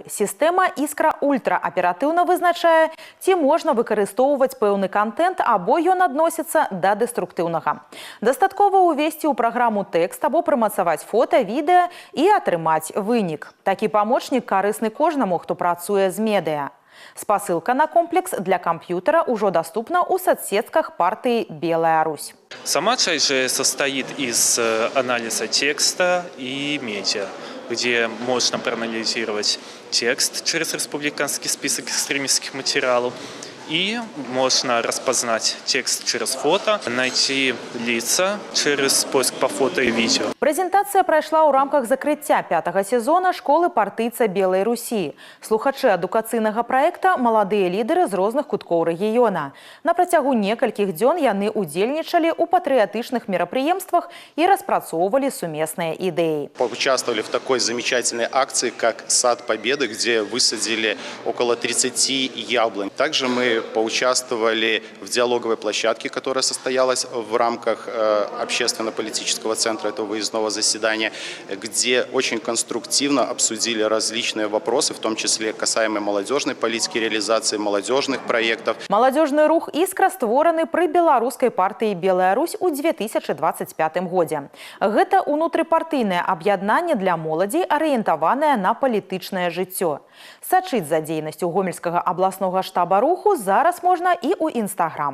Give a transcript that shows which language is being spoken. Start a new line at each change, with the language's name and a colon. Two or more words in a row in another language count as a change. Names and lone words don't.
Belarusian: Сістэма «Іскра Ультра» аператыўна вызначае, ці можна выкарыстоўваць пэўны контент, або ён адносіцца да дэструктыўнага. Дастаткова ўвесці ў праграму тэкст або прымацаваць фота, відэа і атрымаць вынік. Такі памочнік карысны кожнаму, хто працуе з медыа.
Russian: Спасылка на комплекс для компьютера уже доступна у соцсетках партии «Белая Русь». Сама часть же состоит из анализа текста и медиа, где можно проанализировать текст через республиканский список экстремистских материалов, и можно распознать текст через фото, найти лица через поиск по фото и видео. Презентация прошла
Belarusian: ў рамках закрыцця 5-го сезона школы партыйца Белай Русі. Слухачы адукацыйнага праекта маладыя лідеры з розных куткоў рэгіёна. На працягу некалькіх дзён яны удзельнічалі ў патрыятычных мерапрыемствах і распрацоўвалі сумесныя ідэі.
Russian: Поучаствовали в такой замечательной акции, как «Сад Победы», где высадили около 30 яблонь. Также мы поучаствовали в диалоговой площадке, которая состоялась в рамках общественно-политического центра этого выездного заседания, где очень конструктивно обсудили различные вопросы, в том числе касаемые молодежной политики, реализации молодежных проектов.
Belarusian: Молодежный рух «Іскра» створаны пры беларускай партыі «Белая Русь» у 2025 годзе. Гэта унутрыпартыйнае аб'яднанне для моладзей, арыентаванае на палітычнае жыццё. Сачыць за дзейнасцю гомельскага абласнога штаба руху зараз можна і ў Інстаграм.